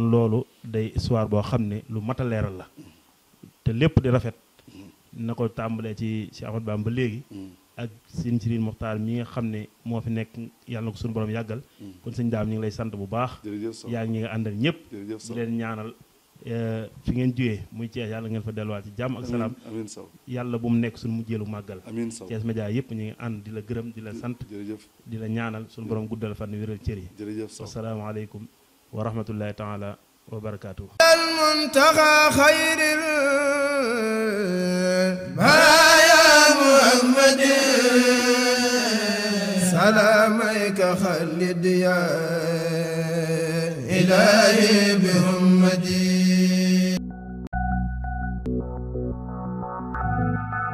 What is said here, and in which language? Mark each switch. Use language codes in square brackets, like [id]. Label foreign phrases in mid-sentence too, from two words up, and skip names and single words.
[wo] loolu day histoire boo xam ne lu mat a leeral la te lépp di rafet na ko tàmbalee ci Cheikh Ahmad Bamba ba léegi ak sëñ Sëriñ Moxtaar mi nga xam ne moo fi nekk yàlla na ko suñu borom yàggal kon sëñ Daam ñu ngi lay sant bu baax yaa ngi ñi nga àndal ñëpp di leen ñaanal fi ngeen jógee muy Thiès yàlla ngeen fa delluwaat ci jàmm ak salaam amiin saw yàlla bu mu nekk suñu mujjeelu màggal amiin saw Thiès Média yëpp ñu ngi ànd di la gërëm di la sant jërëjëf di la ñaanal suñu borom guddal fan wéral cër yi jërëjëf saw [ar] السلام عليكم ورحمة الله تعالى وبركاته المنتقى خير البرايا محمد سلاميك خلد يا إلهي بهمتي